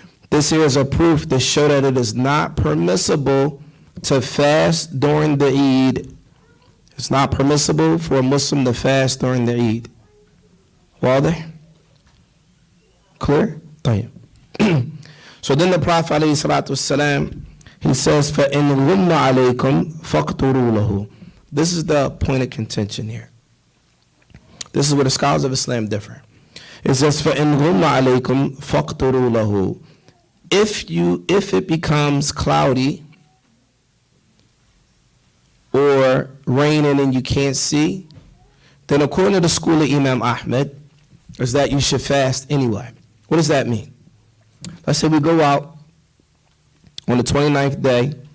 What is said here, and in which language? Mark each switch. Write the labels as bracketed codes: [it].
[en] This here is a proof to show that it is not permissible to fast during the Eid. It's not permissible for a Muslim to fast during the Eid. Wadah? Clear? [ar] طيب. [en] So then the Prophet ﷺ, He says, [ar] فَإِنْ غُمَّ عَلَيْكُمْ فَاقْتُرُوا لَهُ. [en] This is the point of contention here. This is where the scholars of Islam differ. It says, [ar] فَإِنْ غُمَّ عَلَيْكُمْ فَاقْتُرُوا لَهُ. [en] If it becomes cloudy or raining and you can't see, then according to the school of Imam Ahmed, is that you should fast anyway. What does that mean? Let's say we go out on the 29th day.